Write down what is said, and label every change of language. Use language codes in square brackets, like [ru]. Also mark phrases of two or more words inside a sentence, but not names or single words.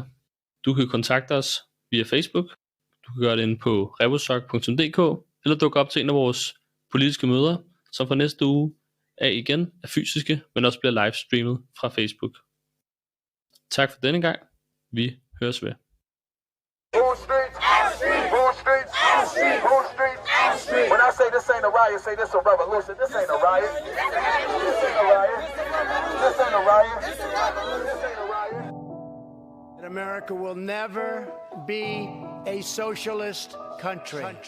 [da] Du kan kontakte os via Facebook, du kan gøre det inde på revosoc.dk, eller dukke op til en af vores politiske møder, som fra næste uge igen er fysiske, men også bliver livestreamet fra Facebook. Tak for denne gang. Vi høres ved. [en] When I say this ain't a riot, say this a revolution. This ain't a riot. This ain't a riot. This ain't a riot. This ain't a riot. And America will never be a socialist country.